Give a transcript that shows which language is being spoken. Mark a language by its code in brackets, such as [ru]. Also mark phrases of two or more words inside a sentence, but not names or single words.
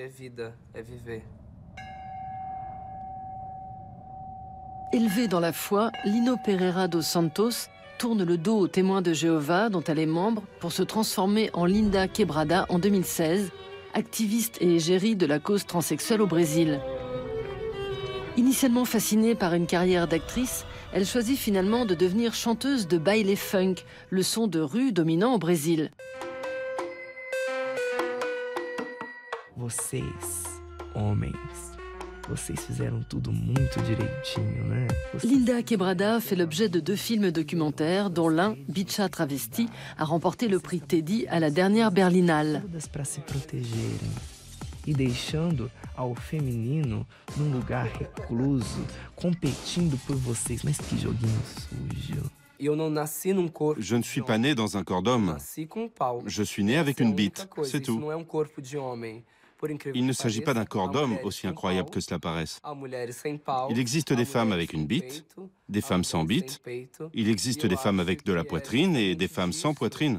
[fr] Élevée dans la foi, Lino Pereira dos Santos tourne le dos aux témoins de Jéhovah dont elle est membre pour se transformer en Linda Quebrada en 2016, activiste et égérie de la cause transsexuelle au Brésil. Initialement fascinée par une carrière d'actrice, elle choisit finalement de devenir chanteuse de baile funk, le son de rue dominant au Brésil. [pt] Vocês, homens, vocês fizeram tudo muito direitinho, né? [fr] Linda Quebrada fait l'objet de 2 films documentaires, dont l'un, Bicha Travesti, a remporté le prix Teddy à la dernière Berlinale. [pt] Todas para se protegerem e deixando ao feminino num lugar recluso, competindo por vocês. Mas que joguinho sujo. [fr] Je ne suis pas né dans un corps d'homme. Je suis né avec une bite, c'est tout. Il ne s'agit pas d'un corps d'homme, aussi incroyable que cela paraisse. Il existe des femmes avec une bite, des femmes sans bite. Il existe des femmes avec de la poitrine et des femmes sans poitrine.